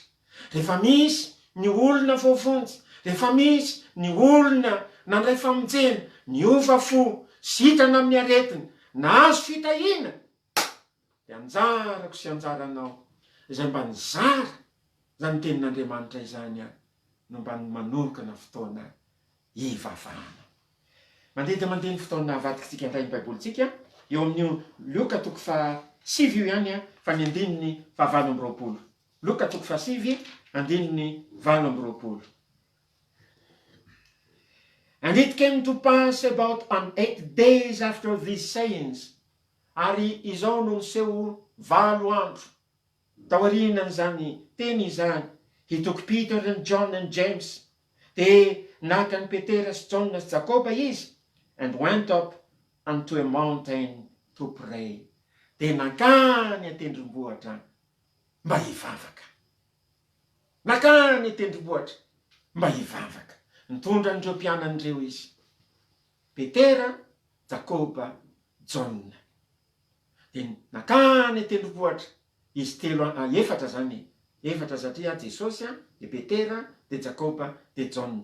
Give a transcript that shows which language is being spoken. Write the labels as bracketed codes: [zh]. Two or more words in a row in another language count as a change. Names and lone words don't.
[mg] Rehefa misy ny olona voavonjy, rehefa misy ny olona nandray famonjena, ny ova fo, sitrana amin'ny aretiny, nahazo fitahina, de anjarako sy anjaranao izay mba nizara zany tenin'Andriamanitra izany a, no mba manokana fotoana ivavahana. Mandeha de mandeha ny fotoana avadikitsika indray ny baibolitsika, eo amin'ny Loka 7 io ihany a, fa ny 20. Loka 7, 20. [en] And it came to pass about on 8 days after these sayings, [mg] ary izao no niseho 8 andro taorinan' zany teny izany, [en] he took Peter and John and James, [mg] de naka ny Petera sy John sy Jakoba izy, [en] and went up unto a mountain to pray. [mg] De nakany atendrombohatra mba hivavaka. Nakany atendrombohatra mba hivavaka. Nitondra n'ireo mpianan'ireo izy, Petera, Jakoba, John. De nakany atendrombohatra izy efatra zany, efatra satria Jesosy a, de Petera, de Jakoba, de John.